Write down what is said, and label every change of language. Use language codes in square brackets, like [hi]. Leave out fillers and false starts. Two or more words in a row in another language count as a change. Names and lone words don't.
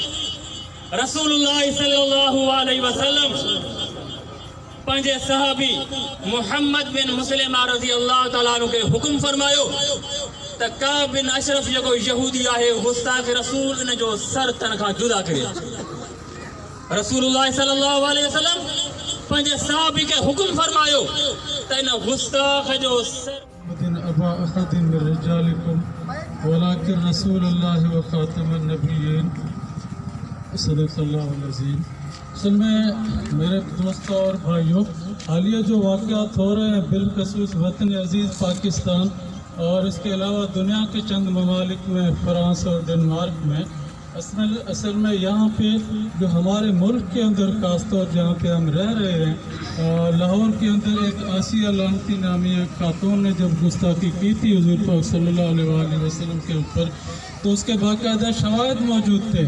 [sd] रसूलुल्लाह [ar] صلى الله عليه وسلم [sd] पंहिंजे सहाबी मुहम्मद बिन मुस्लिम [ar] رضي الله تعالى عنه [sd] खे हुकुम फरमायो त काब बिन अशरफ जेको यहूदी आहे गुस्ताख़ रसूल इन जो सर तन खां जुदा करे। रसूलुल्लाह [ar] صلى الله عليه وسلم [sd] पंहिंजे सहाबी खे हुकुम फरमायो त इन गुस्ताख़ जो सर [ar] أبا أحد من رجالكم ولكن رسول الله وخاتم النبيين صلى الله عليه وسلم. [ur] اصل میں میرے دوستوں اور بھائیوں حالیہ جو واقعات ہو رہے ہیں بالخصوص وطن عزیز پاکستان اور اس کے علاوہ دنیا کے چند ممالک میں فرانس اور ڈنمارک میں اصل میں یہاں پہ جو ہمارے ملک کے اندر خاص طور جہاں پہ ہم رہ رہے ہیں لاہور کے اندر ایک آسیہ لعنتی نامی ایک خاتون نے جب گستاخی کی تھی حضور پاک [ar] صلى الله عليه وسلم [ur] کے اوپر تو اس کے باقاعدہ شواہد موجود تھے.